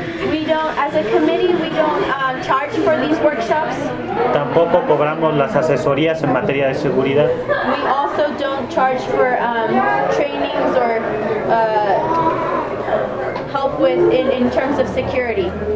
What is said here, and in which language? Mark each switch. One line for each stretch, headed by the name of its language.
English: We don't, as a committee, we don't charge for these workshops.
Spanish: Tampoco cobramos las asesorías en materia de seguridad.
English: We also don't charge for trainings or help with in terms of security.